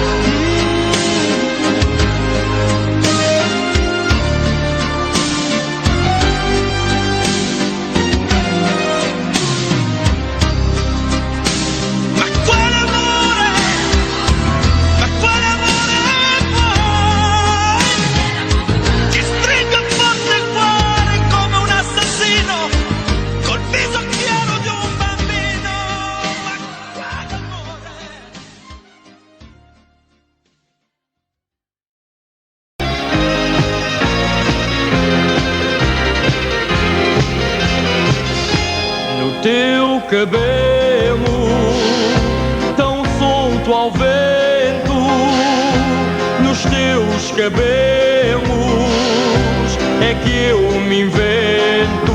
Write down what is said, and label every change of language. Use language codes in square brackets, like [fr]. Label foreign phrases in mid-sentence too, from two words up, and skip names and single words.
[it] Ma quale amore vuoi? Ti stringo forte il cuore come un assassino, col viso chiaro di un bambino. Ma quale amore? [pt] No teu cabelo, tão solto ao vento, nos teus cabelos é que eu me invento.